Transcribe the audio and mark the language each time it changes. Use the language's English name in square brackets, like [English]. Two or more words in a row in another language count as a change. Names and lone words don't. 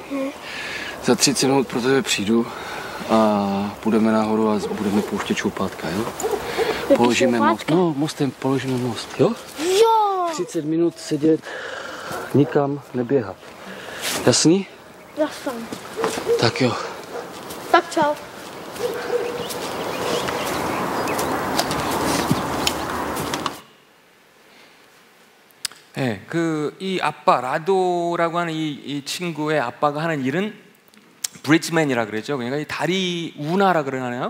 [Czech] Za 30 minut pro tebe přijdu a půjdeme nahoru a budeme pouštět čoupátka, jo? Položíme most. No, mostem položíme most, jo? Jo. 30 minut sedět, nikam neběhat. Jasný? Jasný. Tak jo. Tak čau. [Korean] 네, 이 아빠 라도라고 하는 이 친구의 아빠가 하는 일은 브리지맨이라 그러죠. 그러니까 이 다리 운하라 그러나요?